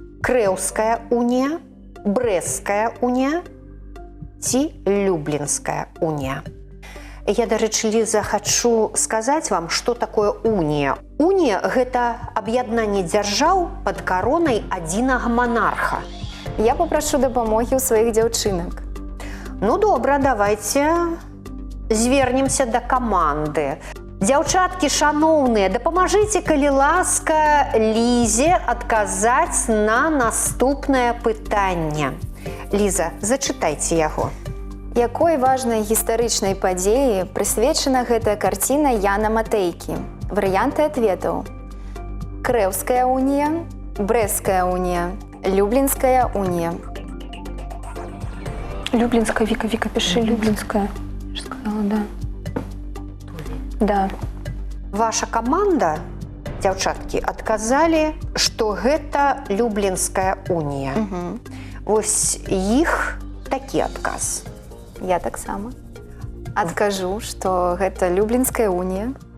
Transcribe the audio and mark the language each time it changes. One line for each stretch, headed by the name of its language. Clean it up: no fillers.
Belarusian: Крэўская унія, Брэсцкая унія ці Люблінская унія. Я, дарэчы, Ліза, хачу сказаць вам, што такое унія. Унія – гэта аб'яднанне дзяржаў пад каронай адзінага манарха. Я попрошу дапамогі ў сваіх дзяўчынак. Ну добра, давайте звернемся да каманды. Дзяўчаткі шаноўныя, дапамажыце, калі ласка, Лізе адказаць на наступнае пытанне. Ліза, зачытайце яго. Якой важнай гістарычнай падзеі прысвечана гэтая карціна Яна Матэйкі? Варыянты адветаў: Крэўская унія, Брэсцкая унія, Люблінская унія.
Russian: Люблинская, Вика, пиши Люблинская. Я же сказала, да. Да.
Belarusian: Ваша каманда, дзяўчаткі, адказалі, што гэта Люблінская унія. Вось іх такі адказ. Я таксама адкажу, што гэта Люблінская унія.